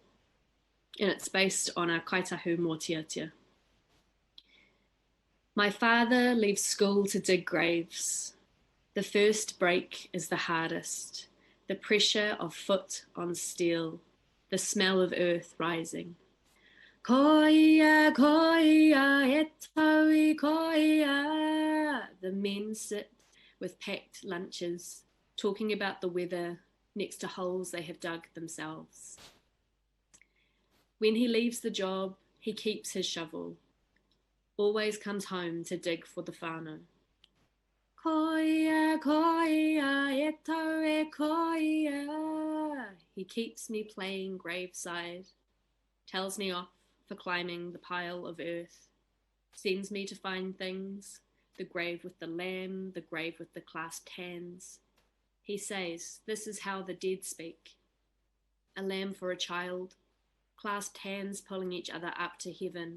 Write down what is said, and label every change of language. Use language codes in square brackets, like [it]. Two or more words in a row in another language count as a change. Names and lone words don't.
[en] And it's based on a Kāi Tahu mōtiatia. My father leaves school to dig graves. The first break is the hardest, the pressure of foot on steel, the smell of earth rising. [mi] Koia, koia, e taui, koia. [en] The men sit with packed lunches, talking about the weather next to holes they have dug themselves. When he leaves the job, he keeps his shovel, always comes home to dig for the whānau. [mi] Koia, koia, e tau e koia. [en] He keeps me playing graveside, tells me off for climbing the pile of earth, sends me to find things, the grave with the lamb, the grave with the clasped hands. He says, this is how the dead speak. A lamb for a child, clasped hands pulling each other up to heaven.